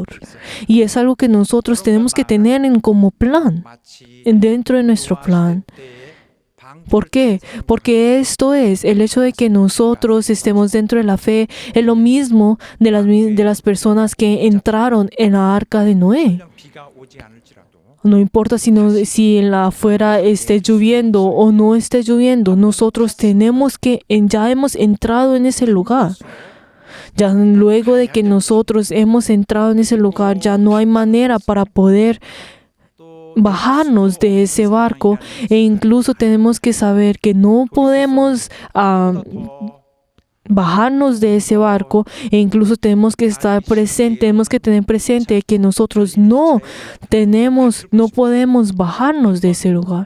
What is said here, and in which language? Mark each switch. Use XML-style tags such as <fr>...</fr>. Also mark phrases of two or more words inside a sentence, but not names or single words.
<es>Y es algo que nosotros tenemos que tener como plan, dentro de nuestro plan. ¿Por qué? Porque esto es, el hecho de que nosotros estemos dentro de la fe, es lo mismo de las personas que entraron en la arca de Noé.</es> <ko>비가 오지 않을지라도</ko> <es>No importa si en la afuera esté lloviendo o no esté lloviendo, nosotros ya hemos entrado en ese lugar. Ya luego de que nosotros hemos entrado en ese lugar, ya no hay manera para poder bajarnos de ese barco, e incluso tenemos que saber que no podemos bajarnos de ese barco, e incluso tenemos que tener presente que nosotros no podemos bajarnos de ese lugar.</es>